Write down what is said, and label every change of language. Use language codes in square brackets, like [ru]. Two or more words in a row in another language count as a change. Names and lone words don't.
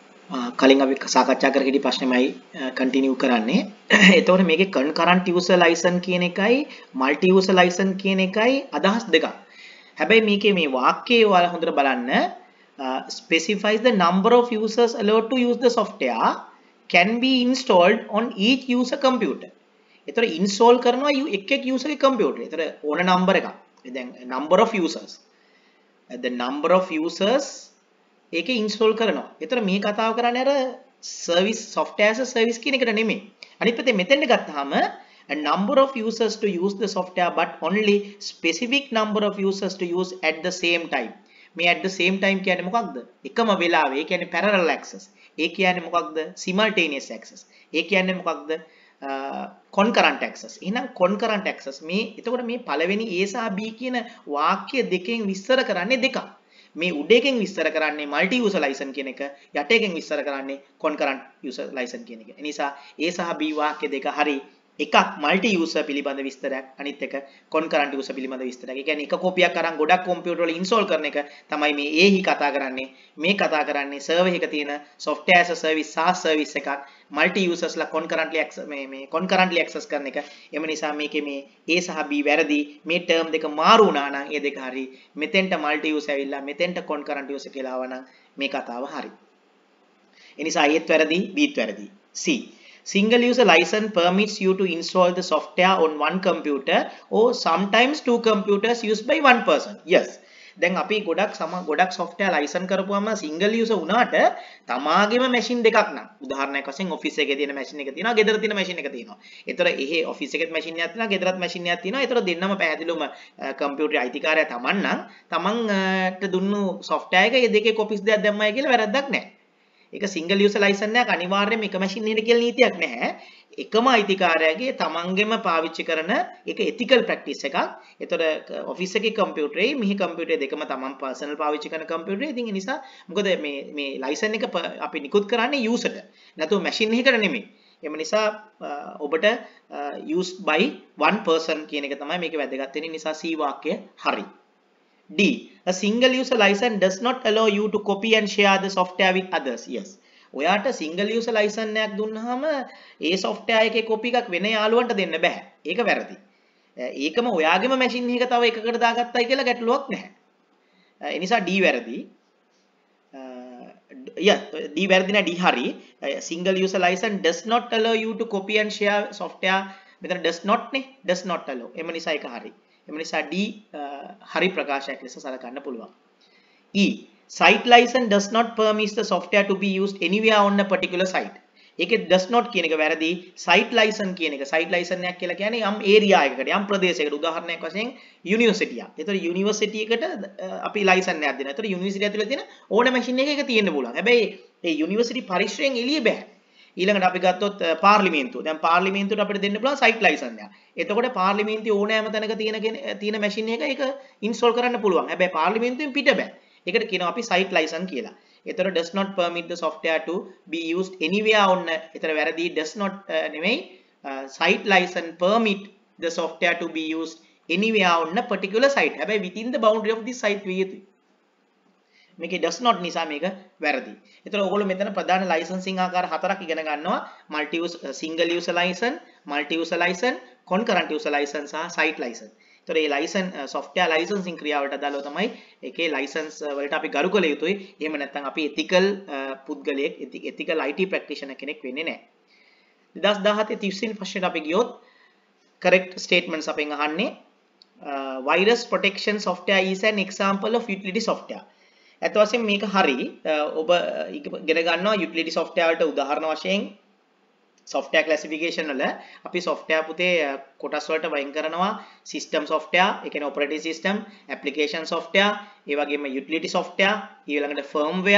[si] කලින් අපි සාකච්ඡා කර හිටි ප්‍රශ්නෙමයි කන්ටිනියු කරන්නේ. එතකොට මේකේ [en] concurrent user license [si] කියන එකයි [en] multi user license [si] කියන එකයි අදහස් දෙකක්. හැබැයි මේකේ මේ වාක්‍යය ඔයාලා හොඳට බලන්න [en] specifies the number of users allowed to use the software can be installed on each user computer. [si] එතකොට install කරනවා එක් user ගේ computer. එතකොට ඕන number එකක්. දැන් [en] number of users. The number of users [si] ඒකේ install කරනවා. ඒතර මේ කතාව කරන්නේ අර [en] service software as a service [si] කියන එකට නෙමෙයි. අනිත් පැත්තේ මෙතෙන්ට ගත්තාම [en] a number of users to use the software but only specific number of users to use at the same time. [si] මේ [en] at the same time [si] කියන්නේ මොකක්ද? එකම වෙලාවේ. ඒ කියන්නේ [en] parallel access. [si] ඒ කියන්නේ මොකක්ද? [en] simultaneous access. [si] ඒ කියන්නේ මොකක්ද? [en] concurrent access. [si] එහෙනම් [en] concurrent access [si] මේ එතකොට මේ පළවෙනි A සහ B කියන වාක්‍ය දෙකෙන් විස්තර කරන්නේ දෙකක්. මේ උඩ එකෙන් විස්තර කරන්නේ [en] multi user license [si] කියන එක, යට එකෙන් විස්තර කරන්නේ [en] concurrent user license [si] කියන එක. ඒ නිසා A සහ B වාක්‍ය දෙක හරි එකක් [en] multi user [si] පිළිබඳ විස්තරයක්, අනිත් එක [en] concurrent user [si] පිළිබඳ විස්තරයක්. ඒ කියන්නේ එක කොපියක් අරන් ගොඩක් කම්පියුටර් වල ඉන්ස්ටෝල් කරන එක තමයි මේ A හි කතා කරන්නේ. මේ කතා කරන්නේ සර්වර් එකක තියෙන [en] software as a service SaaS service [si] එකක් [en] multi users concurrently access [si] කරන එක. එම නිසා මේකේ මේ A සහ B වැරදි. මේ ටර්ම් දෙක මාරු වුණා නම් ඒ දෙක හරි. මෙතෙන්ට [en] multi user [si] ඇවිල්ලා මෙතෙන්ට [en] concurrent user [si] කියලා ආවනම් මේ කතාව හරි. ඒ නිසා Aත් වැරදි Bත් වැරදි. C. [en] Single user license permits you to install the software on one computer or sometimes two computers used by one person. Yes. [si] දැන් අපි ගොඩක් [en] software license [si] කරපුවම [en] single user [si] වුණාට තමාගේම machine දෙකක් නම් උදාහරණයක් වශයෙන් office එකේ තියෙන machine එක තියෙනවා, ගෙදර තියෙන machine එක තියෙනවා. ඒතර එහෙ office එකේ machine එකක් තියෙනවා, ගෙදරත් machine එකක් තියෙනවා. ඒතර දෙන්නම පැහැදිලිවම computer අයිතිකාරය තමන් නම් තමන්ට දුන්නු software එක මේ දෙකේ copies දෙකක් දැම්මයි කියලා වැරද්දක් නැහැ. ඒක [en] single user license [si] එකක් අනිවාර්යයෙන්ම එක machine එකකට කියලා නීතියක් නැහැ. එකම අයිතිකාරයාගේ තමන්ගෙම පාවිච්චි කරන එක [en] ethical practice [si] එකක්. ඒතර office එකේ computer එකයි මෙහි computer දෙකම තමන් personal පාවිච්චි කරන computer. ඉතින් ඒ නිසා මොකද මේ license එක අපි නිකුත් කරන්නේ user ට. නැතුව machine එකකට නෙමෙයි. එම නිසා ඔබට [en] used by one person [si] කියන එක තමයි මේකේ වැදගත් වෙන්නේ. නිසා C වාක්‍යය හරි. D. [en] A single user license does not allow you to copy and share the software with others. Yes. [si] ඔයාට [en] single user license [si] එකක් දුන්නාම ඒ software එකේ copy එකක් වෙන යාළුවන්ට දෙන්න බෑ. ඒක වැරදි. ඒකම ඔයාගේම machine එක තව එකකට දාගත්තයි කියලා ගැටලුවක් නැහැ. ඒ නිසා D වැරදි. D වැරදි නෑ D හරි. [en] Single user license does not allow you to copy and share software. [si] මෙතන [en] does not [si] නේ. [en] does not allow. [si] එම නිසා ඒක හරි. එම නිසා D හරි ප්‍රකාශයක් ලෙස සලකන්න පුළුවන්. E. [en] Site license does not permit the software to be used anywhere on a particular site. [si] ඒකේ [en] does not [si] කියන එක වැරදි. [en] site license [si] කියන එක [en] site license [si] එකක් කියලා කියන්නේ යම් area එකකට යම් ප්‍රදේශයකට උදාහරණයක් වශයෙන් university එක. ඒතර university එකට අපි license එකක් දෙනවා. ඒතර university ඇතුලේ තියෙන ඕන machine එකක තියෙන්න පුළුවන්. හැබැයි ඒ university පරිශ්‍රයෙන් එළිය බෑ. ඊළඟට අපි ගත්තොත් පාර්ලිමේන්තුව. දැන් පාර්ලිමේන්තුවට අපිට දෙන්න පුළුවන් [en] site license [si] එකක්. එතකොට පාර්ලිමේන්තුවේ ඕනෑම තැනක තියෙන machine එක ඒක install කරන්න පුළුවන්. හැබැයි පාර්ලිමේන්තුවෙන් පිට බෑ. ඒකට කියනවා අපි [en] site license [si] කියලා. [en] ඒතර does not permit the software to be used anywhere on. [si] ඒතර වැරදි [en] does not නෙමෙයි site license permit the software to be used anywhere on a particular site. [si] හැබැයි [en] within the boundary of this site [si] විය යුතුයි. මේකේ [en] does not [si] නිසා මේක වැරදි. ඒතර ඔයගොල්ලෝ මෙතන ප්‍රධාන licensing ආකාර හතරක් ඉගෙන ගන්නවා. [en] multi user single user license, multi user license, concurrent user license සහ site license. [si] ඒතර මේ [en] license software licensing [si] ක්‍රියාවට අදාළව තමයි ඒකේ license වලට අපි ගරු කළ යුතුයි. එහෙම නැත්නම් අපි ethical පුද්ගලයෙක් [en] ethical IT practitioner [si] කෙනෙක් වෙන්නේ නැහැ. 2017 30 වෙනි ප්‍රශ්නෙට අපි ගියොත් [en] correct statements [si] අපෙන් අහන්නේ [en] virus protection software is an example of utility software. [si] ඇත්ත වශයෙන්ම මේක හරි. ඔබ ඉගෙන ගන්නවා [en] utility software [si] වලට උදාහරණ වශයෙන් [en] software classification [si] වල අපි software පුතේ කොටස් වලට වයින් කරනවා [en] system software, [si] ඒ කියන්නේ [en] operating system, application software, [si] ඒ වගේම [en] utility software, [si] ඊළඟට firmware.